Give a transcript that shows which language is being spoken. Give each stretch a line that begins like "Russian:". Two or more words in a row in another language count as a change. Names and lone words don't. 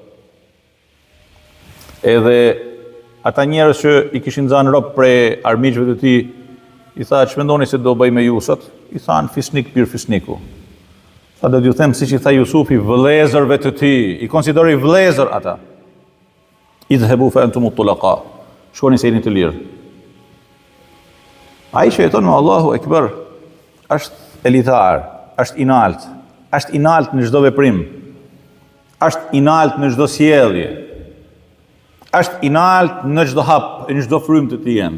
Albanian: Edhe ata njerëz që i kishin dhënë rob prej armiqve të tij, i tha, që mendoni se do bëj me ju sot? I thanë, fisnik pir fisniku. Tha, do t'ju them si që i tha Jusufi vëllezërve të ti, i konsideri vëllezër ata.
Arabic: اذهبوا فأنتم الطلقاء.
Albanian: Shkoni se jeni të lirë. Ai që jeton me
Arabic: الله أكبر
Albanian: është elitar, është i nalt në çdo veprim, është i nalt në çdo sjellje, është i nalt në çdo hap, në çdo frymë të tij.